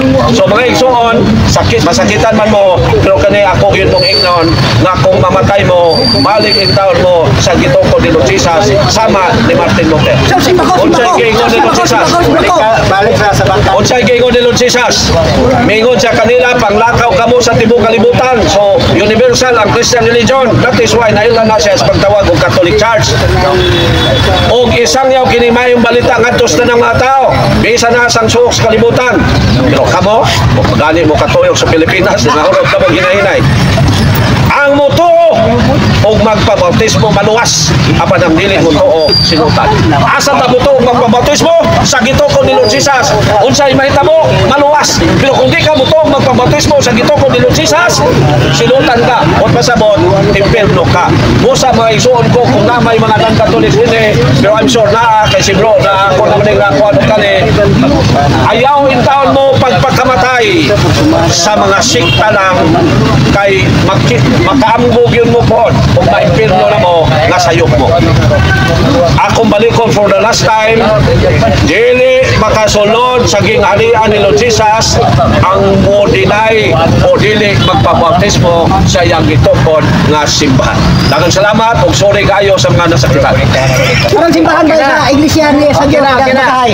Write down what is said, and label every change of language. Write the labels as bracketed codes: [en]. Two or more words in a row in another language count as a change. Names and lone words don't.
[ceb] So mga igsoon, masakitan man mo, pero kani ako yun mong ignon nga kung mamatay mo, balik in taon mo sa gitukod ni Lord Jesus sama ni Martin Luther. Unsay giingon ni Lord Jesus? Balik sa bangka. Unsay giingon ni Lord Jesus? Mingon sa kanila panglakaw kamo sa tibuok kalibutan. So universal ang Christian religion. [en] That is why [ceb] nailan na siya sa pagtawag og Catholic Church. Og isang yaw kinimayong balita ngadto sa ng mga tao. Bisa na sang suok sa kalibutan. Pero kamo, gani mo katuyok sa Pilipinas, nahurot ka mo ginahinay. Ang mutuo og magpabautismo maluwas apan ang dili mutuo sinutan. Asa ta mutuo og magpabautismo sa gitukod ni Lord Jesus? Unsay mahitabo? Maluwas. Pero kung di ka mutuo og magpabautismo sa gitukod ni Lord Jesus, sinutan ka o pasabot impierno ka. Busa mga igsoon ko kung na may mga non-Catholic din pero [en] I'm sure [ceb] na kay si bro na ako naman nga ako ano kani ayaw in taon mo pagpakamatay sa mga sikta lang kay makaambog yun mo po karon kung ma-impirno na mo nga sayop mo. Akong balikon [en] for the last time, [ceb] dili makasulod sa gingharian ni Lord Jesus ang mo deny o dili magpabautismo sa iyang gitukod nga simbahan. Daghang salamat ug sorry kayo sa mga nasakitan. [tl] Parang simbahan ba sa iglesia ni San Diego Bahay?